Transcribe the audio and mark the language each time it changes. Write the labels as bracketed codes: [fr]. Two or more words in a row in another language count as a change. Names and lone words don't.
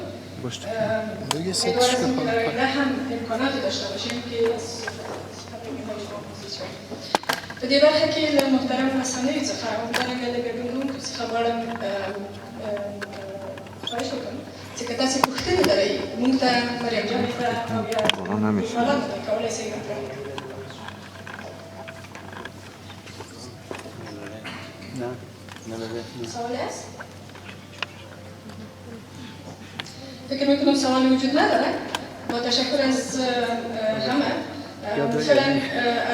[fa] امیدوارم که برای نه هم امکاناتی داشته باشیم که از [ps] په دې برخه کې له محترم رسنیو څخه همدارنګه د ګډونکو څخه غواړم خواهش وکړم چې که تاسې پوښتنې لرئ موږ ته مریم جانې ته او یا سوالات ته کولی شئ مطرح کړئ. [fa] سوال است؟ فکر میکنم سوالی وجود نداره. با تشکر از همه. مثلا